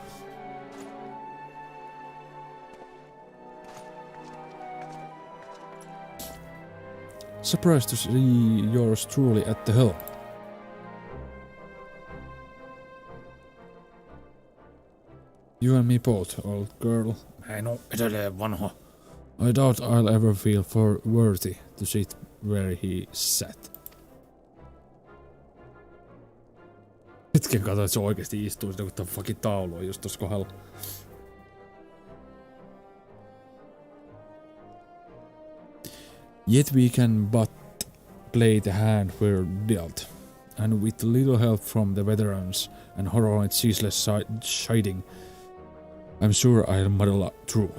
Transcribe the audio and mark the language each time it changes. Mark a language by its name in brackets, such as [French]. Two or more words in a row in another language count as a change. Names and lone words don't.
[English] Surprised to see yours truly at the helm. You and me both, old girl. [Finnish] Mä en oo edelleen vanha. [English] I doubt I'll ever feel worthy to sit where he sat. [Finnish] Hetken katsoin, että se oikeesti istuu sitä, kun tää fucking taulu on just tossa kohdalla. [English] Yet we can but play the hand we're dealt, and with little help from the veterans and Honoroid's ceaseless chiding, I'm sure I'll muddle through.